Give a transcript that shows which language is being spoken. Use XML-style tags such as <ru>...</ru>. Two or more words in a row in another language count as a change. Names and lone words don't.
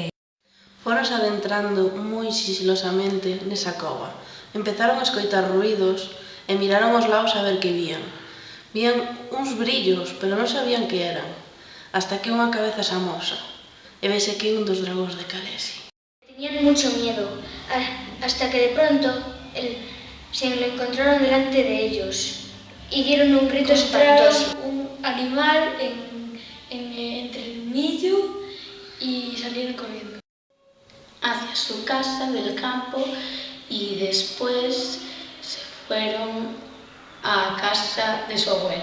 <gl>Foronse adentrando moi sigilosamente nesa cova. Empezaron a escoitar ruídos e miraron aos lados a ver que vían. Vían uns brillos, pero non sabían que eran, hasta que unha cabeza se amosa e vese que un dos dragóns de Calesi.</gl> <es>Tenían mucho miedo, hasta que de pronto se lo encontraron delante de ellos y dieron un grito espantoso. Un animal entre el millo y salieron corriendo hacia su casa del campo y después se fueron a casa de su abuela.</es>